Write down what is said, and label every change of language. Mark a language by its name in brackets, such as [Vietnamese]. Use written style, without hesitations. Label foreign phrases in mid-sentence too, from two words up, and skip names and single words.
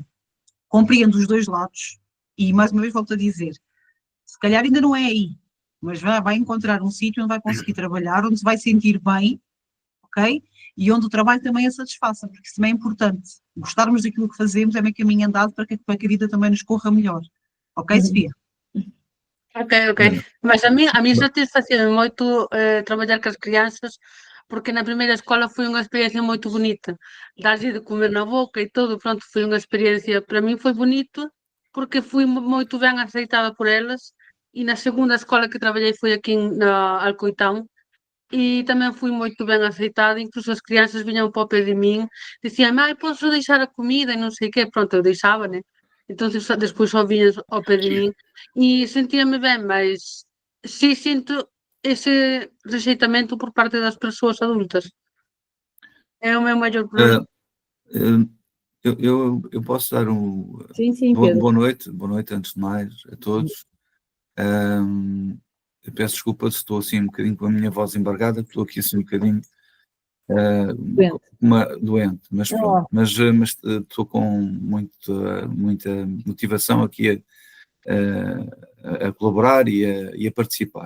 [Portuguese] Compreendo os dois lados. E mais uma vez volto a dizer, se calhar ainda não é aí, mas vai encontrar um sítio onde vai conseguir trabalhar, onde se vai sentir bem, ok? E onde o trabalho também a satisfaça, porque isso também é importante. Gostarmos daquilo que fazemos é meio caminho andado para que a vida também nos corra melhor. Ok, Sofia? [Galician] Ok. Mas [Portuguese] a mim satisfazia [Galician] moito traballar com as crianças, porque na primeira escola foi unha experiencia moito bonita. Darlle de comer na boca e todo, pronto, foi unha experiencia, para mí foi bonito, porque fui moito ben aceitada por elas, e na segunda escola que traballei foi aquí na Alcoitán, e tamén fui moito ben aceitada, incluso as crianças viñan para o pé de min, dicían, posso deixar a comida e non sei que, pronto, eu deixaba, né? Entón, despois só viñan ao pé de min e sentíame ben, mas sí sinto ese rexeitamento por parte das persoas adultas. É o meu maior problema. [Portuguese] Eu posso dar Sim, Pedro. boa noite antes de mais a todos. Eu peço desculpa se estou assim um bocadinho com a minha voz embargada, estou aqui assim um bocadinho doente, mas pronto, mas estou com muita motivação aqui a colaborar e a participar.